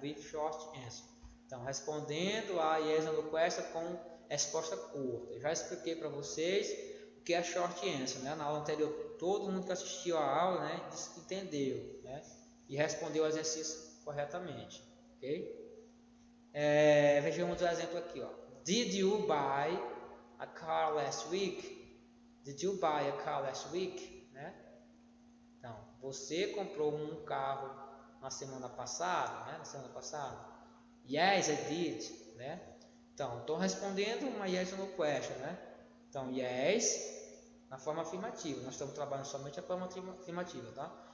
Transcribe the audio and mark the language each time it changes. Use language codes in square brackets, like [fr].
[en] With short answer. [pt] Então, respondendo a yes or no question com resposta curta. Eu já expliquei para vocês o que é short answer, né? Na aula anterior todo mundo que assistiu a aula, né, disse que entendeu, né, e respondeu o exercício corretamente, ok? Vejamos o exemplo aqui, ó. [en] Did you buy a car last week? Did you buy a car last week? [pt] Né? Então, você comprou um carro na semana passada, né? Na semana passada. [en] Yes, I did, [pt] né? Então, estou respondendo uma yes or no question, né? Então, yes na forma afirmativa. Nós estamos trabalhando somente a forma afirmativa, tá?